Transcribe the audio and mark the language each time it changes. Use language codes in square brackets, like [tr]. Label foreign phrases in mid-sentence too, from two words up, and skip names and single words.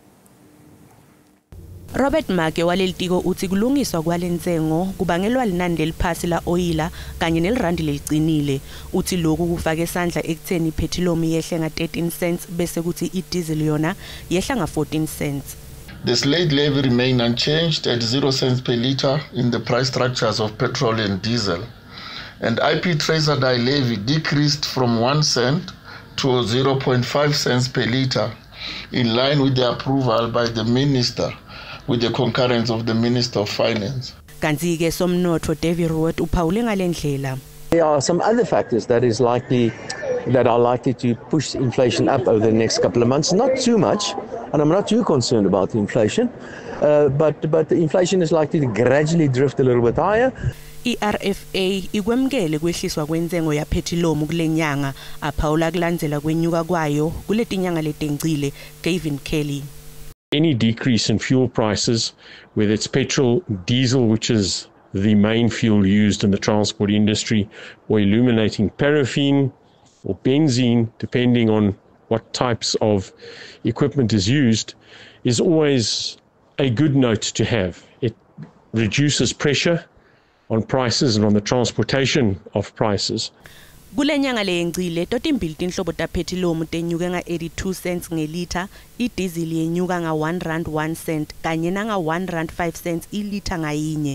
[ss] Robert Make walelitiko uthi kulungiswa kwalenzengo kubangelwa linani leliphasi la oyila kanye nelirandi lelicinile. Uthi lokhu kufaka esandla ekutheni iphethiloma yehle nga13 cents bese kuthi idiesel yona yehla nga14 cents. [en] The slate levy remain unchanged at 0 cents per litre in the price structures of petrol and diesel. And IP tracer dye levy decreased from 1 cent to 0.5 cents per litre in line with the approval by the minister, with the concurrence of the Minister of Finance. [ss] Kanti ke somnotho David Root uphawule ngalendlela. [en] There are some other factors that are likely to push inflation up over the next couple of months. Not too much, and I'm not too concerned about the inflation, but the inflation is likely to gradually drift a little bit higher. [ss] iRFA ikwemkele kwehliswa kwenzengo yaphethiloma kulenyanga aphawula kulandzela kwenyuka kwayo kuletinyanga letengcile. [en] Gavin Kelly. Any decrease in fuel prices, whether it's petrol, diesel, which is the main fuel used in the transport industry, or illuminating paraffin or benzene, depending on what types of equipment is used, is always a good note to have. It reduces pressure on prices and on the transportation of prices. [ss] Kulenyanga leyengcile totimbili tinhlobo taphethiloma tenyuke nga82 cents ngelitha, idiesel yenyuka nga1 rand 1 cent kanye nanga 1 rand 5 cents ilitha ngayinye.